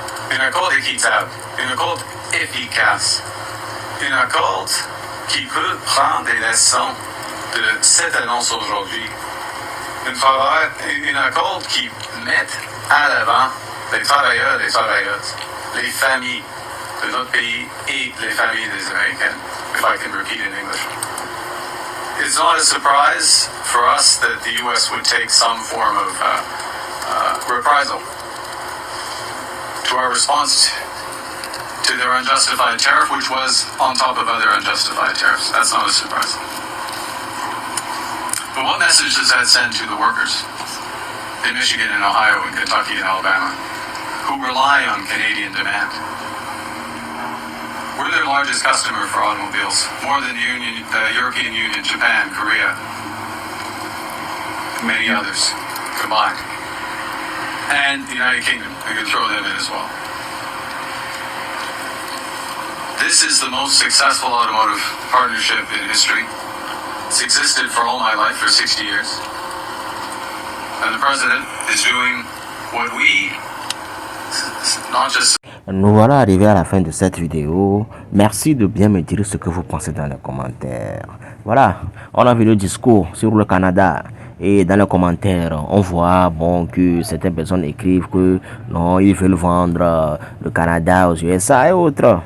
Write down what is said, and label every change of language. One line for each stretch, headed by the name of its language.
French: Un accord équitable, un accord efficace. Un accord qui peut prendre des leçons de cette annonce aujourd'hui. Un accord qui met à l'avant les travailleurs et les travailleuses, les familles de notre pays et les familles des Américains,
English: if I can repeat in English. It's not a surprise for us that the U.S. would take some form of reprisal to our response to their unjustified tariff, which was on top of other unjustified tariffs. That's not a surprise. But what message does that send to the workers in Michigan and Ohio and Kentucky and Alabama who rely on Canadian demand? We're their largest customer for automobiles, more than the European Union, Japan, Korea, many others combined. And the United Kingdom, we could throw them in as well. This is the most successful automotive partnership in history. It's existed for all my life, for 60 years. And the President is doing what we, not just...
French: Nous voilà arrivés à la fin de cette vidéo. Merci de bien me dire ce que vous pensez dans les commentaires. Voilà, on a vu le discours sur le Canada. Et dans les commentaires, on voit que certaines personnes écrivent que non, ils veulent vendre le Canada aux USA et autres.